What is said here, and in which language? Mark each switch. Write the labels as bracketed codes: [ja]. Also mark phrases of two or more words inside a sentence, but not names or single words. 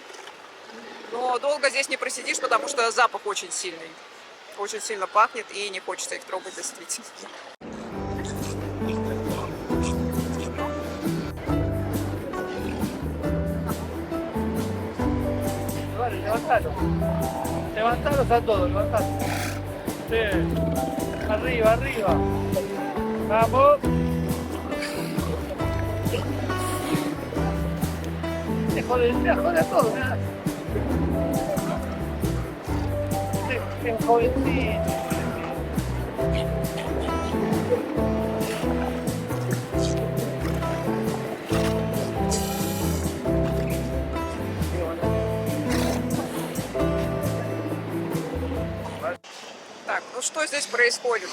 [ru] Но долго здесь не просидишь, потому что запах очень сильный. Очень сильно пахнет и не хочется их трогать действительно. [es] Levantalo. Levantalo a todos, levantalo. Sí. Arriba, arriba. Vamos. Te jode a todos, ¿verdad? Qué jovencito. [ru] Так, ну что здесь происходит?